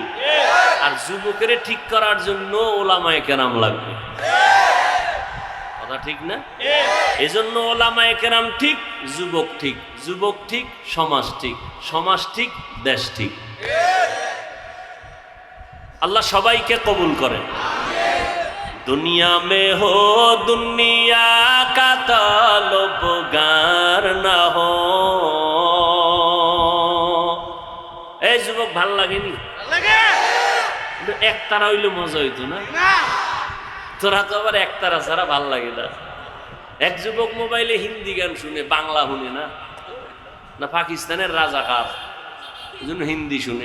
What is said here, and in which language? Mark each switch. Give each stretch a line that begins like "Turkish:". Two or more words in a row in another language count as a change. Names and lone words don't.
Bangla: আর যুবকের ঠিক করার জন্য ওলামায়ে কেরাম লাগবে, কথা ঠিক না? এজন্য ওলামায়ে কেরাম ঠিক, যুবক ঠিক, যুবক ঠিক, সমাজ ঠিক, সমাজ ঠিক, দেশ ঠিক। আল্লাহ সবাইকে কবুল করেন।
Urdu: दुनिया में हो दुनिया का ताल्लुकगार ना हो।
Bangla: এই যুবক ভাল লাগেনি? একতারা হইলে মজা হইতো না? তোরা তো আবার একতারা ছাড়া ভাল লাগে না। এক যুবক মোবাইলে হিন্দি গান শুনে, বাংলা শুনে না, না পাকিস্তানের রাজাকার, এজন্য হিন্দি শুনে।